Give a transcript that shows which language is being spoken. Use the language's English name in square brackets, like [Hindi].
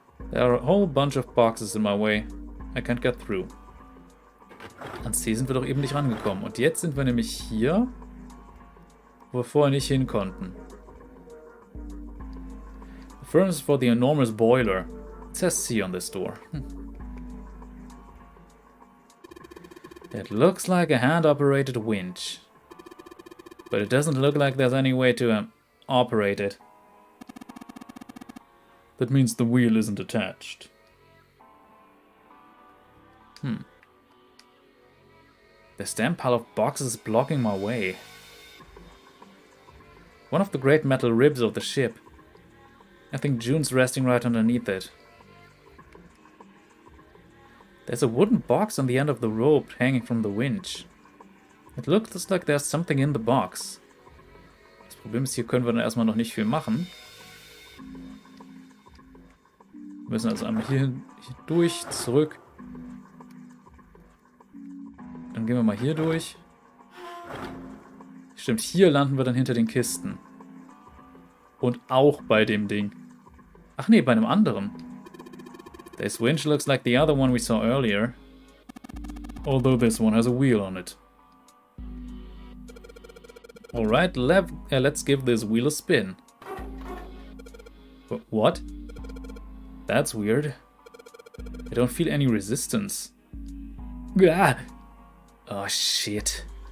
[English] There are a whole bunch of boxes in my way. I can't get through. [German] An C sind wir doch eben nicht rangekommen. Und jetzt sind wir nämlich hier, wo wir vorher nicht hin konnten. [English] The furnace for the enormous boiler. It says C on this door. It looks like a hand-operated winch. But it doesn't look like there's any way to operate it. That means the wheel isn't attached. This damn pile of boxes is blocking my way. One of the great metal ribs of the ship. I think June's resting right underneath it. There's a wooden box on the end of the rope hanging from the winch. It looks like there's something in the box. [German] Das Problem ist, hier können wir dann erstmal noch nicht viel machen. Wir müssen also einmal hier durch, zurück. Dann gehen wir mal hier durch. Stimmt, hier landen wir dann hinter den Kisten. Und auch bei dem Ding. Ach nee, bei einem anderen. [English] This winch looks like the other one we saw earlier. Although this one has a wheel on it. Alright, let's give this wheel a spin. What? That's weird. I don't feel any resistance. Ah! Oh shit.